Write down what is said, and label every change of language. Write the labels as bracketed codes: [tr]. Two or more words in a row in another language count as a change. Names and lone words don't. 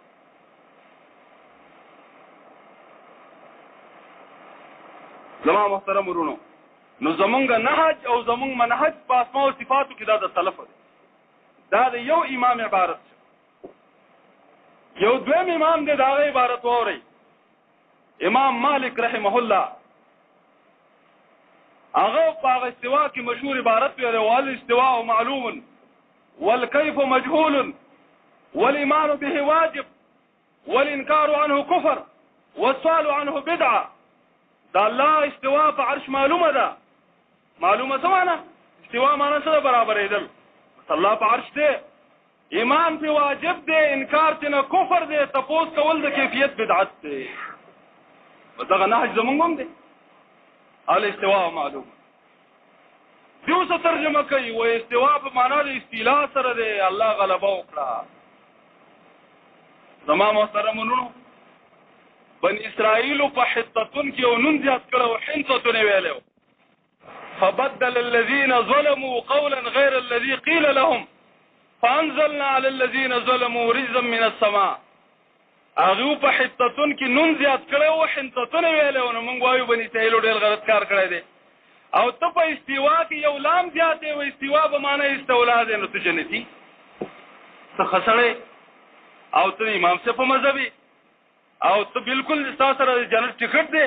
[ps] زما محترم ورونو، نو زمونږ نهج او زمونږ منهج په اسماء او صفاتو کې دا د سلف دی. دا د یو امام عبارت شو. یو دویم امام دی، دا غي عبارت ووري امام مالک [ar] رحمه الله. [ps] هغه په استواء کې مشهور عبارت دی، [ar] وال استواء معلوم والكيف مجهول والإيمان به واجب والإنكار عنه كفر والسؤال عنه بدعة. [ps] دا الله استواء په عرش معلومه ده. معلومه څه معنی؟ استواء معنی څه ده؟ برابرېدل. الله په عرش دی، ایمان په واجب دی، انکار تنه کفر دی، تپوس کول د کیفیت بدعت دی. دغه نهج زمونږ هم دی. [ar] الاستواء معلومه. [ps] دیو څه ترجمه کوي و استواء په معنا د استیلا سره دی، الله غلبه وکړه. زما محترمونو بني اسرائیل په حطتون کې یو نون زیات کړو، حنطتون ویلو. [ar] فبدل الذين ظلموا قولا غير الذي قيل لهم فانزلنا على الذين ظلموا رجزا من السماء. [ps] هغه په حطتون کې نون زیات کړو، حنطتون ویلو. نو موږ وایو بني اسرائیل ډېر غلط کار کړی دی. او ته په استوا کې یو لام زیاتې و، استوا به معنی استولا دی، نو ته جنتي څه خسړې او ته امام صاحب په مذهبي او ته بالکل ستاسو سره جنت ټیکټ دی.